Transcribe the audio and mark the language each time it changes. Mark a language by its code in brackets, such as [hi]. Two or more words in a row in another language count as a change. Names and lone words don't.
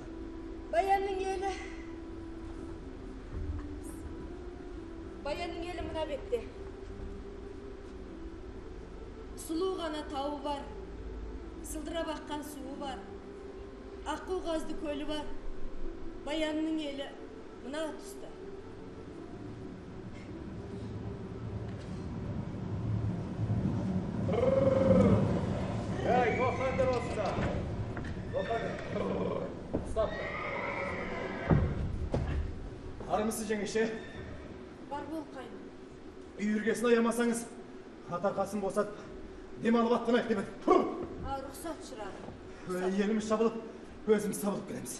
[kk] Баянның елі. Баянның елі мына бетте. Сұлу ғана тауы бар, сылдырап аққан суы бар, аққу қазды көлі бар. Баянның елі Мына тұста. [uz] Ey, to'xtanglar osida. To'xtanglar. Stop. [kk] Армысыз жеңеше? Бар бол қайын. Үй іргесін аямасаңыз, атақасын босат, демалып аттан айт демеді. Рұқсат шырағым. Еліміз шабылып, өзіміз сабылып келеміз.